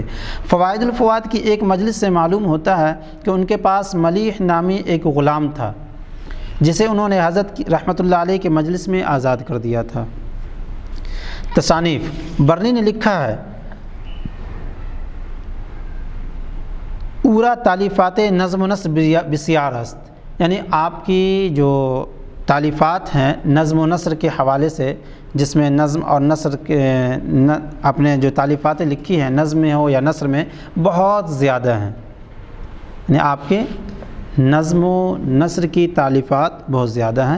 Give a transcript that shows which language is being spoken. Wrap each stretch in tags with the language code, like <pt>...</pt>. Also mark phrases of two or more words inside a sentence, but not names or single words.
<ur>فوائد الفواد کی ایک مجلس سے معلوم ہوتا ہے کہ ان کے پاس ملیح نامی ایک غلام تھا، جسے انہوں نے حضرت</ur> <ar>رحمۃ اللہ علیہ</ar> <ur>کے مجلس میں آزاد کر دیا تھا۔ تصانیف، برنی نے لکھا ہے،</ur> <fa>اورا تالیفات نظم و نثر بسیار است،</fa> <ur>یعنی آپ کی جو تالیفات ہیں نظم و نثر کے حوالے سے، جس میں نظم اور نثر کے آپ نے جو تالیفات لکھی ہیں نظم میں ہو یا نثر میں، بہت زیادہ ہیں، یعنی آپ کے نظم و نثر کی تالیفات بہت زیادہ ہیں۔</ur>